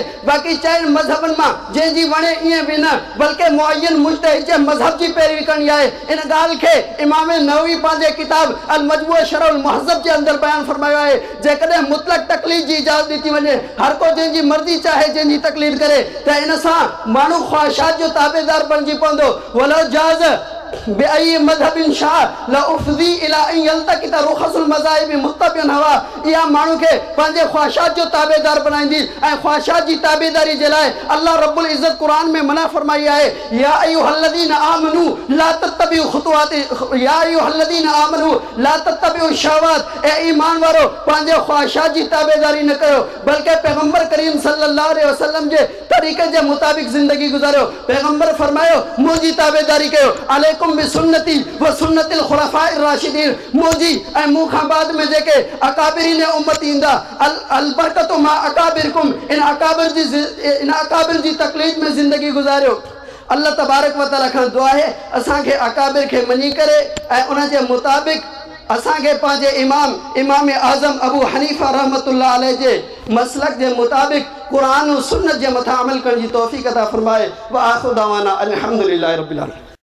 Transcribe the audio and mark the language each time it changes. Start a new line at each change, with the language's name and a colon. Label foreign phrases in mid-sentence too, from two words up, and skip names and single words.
Sindhi: बाक़ी चइनि मज़हबनि मां जंहिंजी वणे ईअं बि न, बल्कि मुअय्यन मुज्तहिद जे मज़हब जी पैरवी करणी आहे। इन ॻाल्हि खे इमाम नववी पंहिंजे किताब अल मजमू शरह अल मुहज़्ज़ब जे अंदर बयान फरमायो आहे। जेकॾहिं मुतलक़ तक़लीद जी इजाज़त ॾिनी वञे, हर को जंहिंजी मर्ज़ी चाहे जंहिंजी तक़लीद करे, त इन सां माण्हू ख़्वाहिशात जो ताबेदार बणिजी पवंदो।
Arabic: ولو جاز بأي مذهب شاء لأفضى إلى أن يلتقط رخص المذاهب متبعا هواه.
Sindhi: इहा माण्हू खे पंहिंजे ख़्वाहिशात जो ताबेदार बनाईंदी ऐं ख़्वाहिशात जी ताबेदारी जे लाइ अल्लाह
Arabic: رب العزة
Sindhi: क़ुरान में मना फरमाई आहे,
Arabic: يا أيها الذين آمنوا لا تتبعوا خطوات يا أيها الذين آمنوا لا تتبعوا شهوات.
Sindhi: ए ईमान वारो पंहिंजे ख़्वाहिशात जी ताबेदारी न कयो बल्कि पैगंबर करीम
Arabic: صلى الله عليه وسلم
Sindhi: जे तरीक़े जे मुताबिक़ ज़िंदगी गुज़ारियो। पैगंबर फरमायो मुंहिंजी ताबेदारी कयो,
Arabic: عليكم بسنتي وسنة الخلفاء الراشدين.
Sindhi: मुंहिंजी ऐं मूं खां बाद में जेके अकाबिरीन उम्मत ईंदा,
Arabic: البركة مع أكابركم,
Sindhi: इन अकाबिर जी तक़लीद में ज़िंदगी गुज़ारियो। अल्लाह
Arabic: تبارك وتعالى
Sindhi: खां दुआ आहे असांखे अकाबिर खे मञी करे ऐं उन जे मुताबिक़ असांखे पंहिंजे इमाम आज़म अबू हनीफ़ा
Arabic: رحمة الله عليه
Sindhi: जे मसलक जे मुताबिक़ क़ुरान और सुन्नत जे मथां अमल करण जी तौफ़ीक़ अता फ़रमाए।
Arabic: وآخر دعوانا الحمد لله رب العالمين.